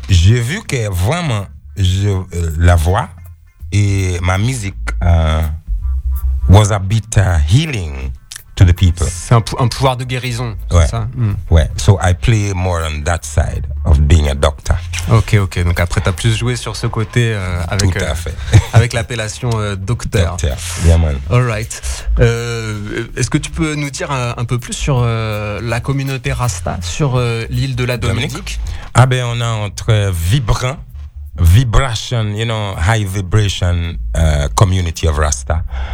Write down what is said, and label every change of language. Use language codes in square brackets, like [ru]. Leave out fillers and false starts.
[fr] J'ai vu que vraiment la voix et ma musique [en] was a bit healing to the people. [fr] C'est un pouvoir de guérison, ouais. C'est ça. Ouais. [en] So I play more on that side of being a doctor. Ok, ok. [fr] Donc après t'as plus joué sur ce côté avec tout à fait. avec l'appellation docteur. Docteur. Bien man. [en] All right. [fr] Est-ce que tu peux nous dire un peu plus sur la communauté Rasta sur l'île de la Dominique? Ah ben on a entre [en] vibrant, vibration, you know, high vibration community of Rasta.